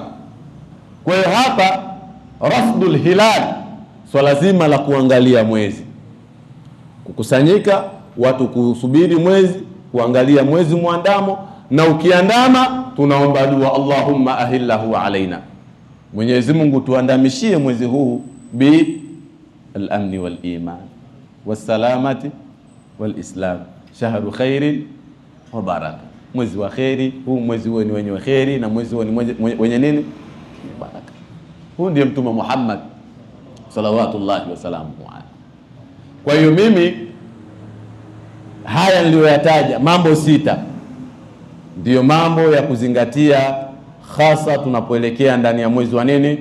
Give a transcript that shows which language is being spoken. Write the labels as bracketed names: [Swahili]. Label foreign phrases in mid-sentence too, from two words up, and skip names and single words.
[Swahili] Kwa hiyo hapa [Arabic] رصد الهلال, [Swahili] swala zima la kuangalia mwezi, kukusanyika watu kusubiri mwezi, kuangalia mwezi muandamo, na ukiandama tunaomba dua, [Arabic] اللهم أهله علينا, [Swahili] Mwenyezi Mungu tuandamishie mwezi huu [Arabic] بالأمن والإيمان والسلامة والإسلام شهر خير وبركة, [Swahili] mwezi wa khairi huu, mwezi huo ni wenye khairi, na mwezi huo ni wenye nini? Baraka. Huu ndiye Mtume Muhammad [Arabic] صلوات الله وسلامه عليه. [Swahili] Kwa hiyo mimi haya niliyoyataja mambo 6 ndiyo mambo ya kuzingatia, hasa tunapoelekea ndani ya mwezi wa nini?